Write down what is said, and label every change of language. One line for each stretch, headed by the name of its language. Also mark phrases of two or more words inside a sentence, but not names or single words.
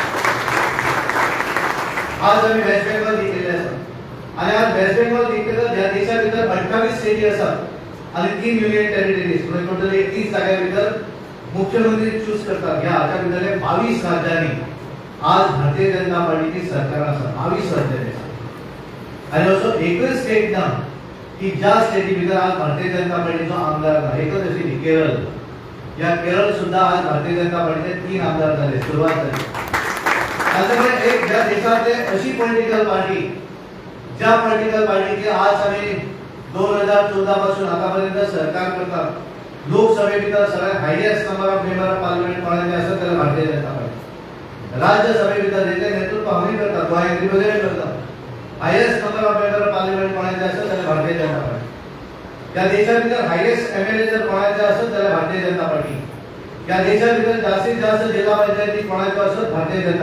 Konkani: आज आम्ही वेस्ट बेंगॉल जिंकलेले आसा आणि आज वेस्ट बेंगॉल जिंकता ज्या देशा भितर 28 स्टेटी आसात आणि 3
English: union territories
Konkani: म्हणजे टोटल 31 जाग्या भितर मुख्यमंत्री चूज करतात ह्या हाच्या भितरले 22 राज्यांनी आज भारतीय जनता पार्टीची सरकार आसा 22 राज्यांनी आसा आणि असो एकच स्टेट ना की ज्या स्टेटी भितर आज भारतीय जनता पार्टीचो आमदार ना एकच अशी केरळ या केरळ सुद्धा आज भारतीय जनता पार्टीचे 3 आमदार झाले सुरुवात झाली त्यामुळे एक ज्या देशातले अशी
English: political party
Konkani: ज्या पॉलिटिकल पार्टीची आज आम्ही 2014 पासून आतापर्यंत सरकार करतात लोकसभे भितर सगळ्यात
English: highest number of member of parliament
Konkani: कोणाचे आसत जाल्यार भारतीय जनता पार्टी राज्यसभे भितर जेचे नेतृत्व आम्ही करतात गोंयांत रिप्रेझेंट करतात
English: highest number of member of parliament
Konkani: कोणाचे आसत जाल्यार भारतीय जनता पार्टी त्या देशा भितर
English: highest MLA
Konkani: जर कोणाचे आसत जाल्यार भारतीय जनता पार्टी या देशा भितर जास्तीत जास्त जिल्हा पंचायती कोणाचे आसत भारतीय जनता